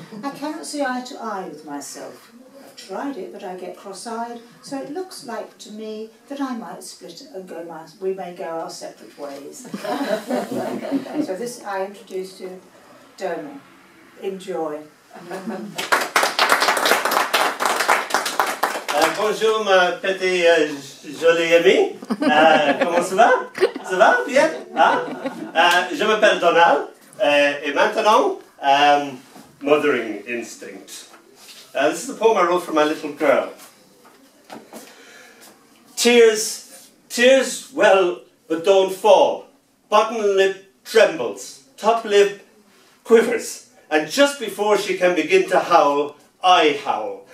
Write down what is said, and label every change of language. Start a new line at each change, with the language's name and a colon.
English: I cannot see eye to eye with myself. I've tried it, but I get cross-eyed, so it looks like to me that I might split and we may go our separate ways. So this I introduce to Donall. Enjoy.
French: Bonjour ma petite jolie amie, comment ça va? Ça va? Bien? Je m'appelle Donall, et maintenant, Mothering Instinct.
English: This is a poem I wrote for my little girl. Tears, tears, well, but don't fall. Bottom lip trembles, top lip quivers, and just before she can begin to howl, I howl.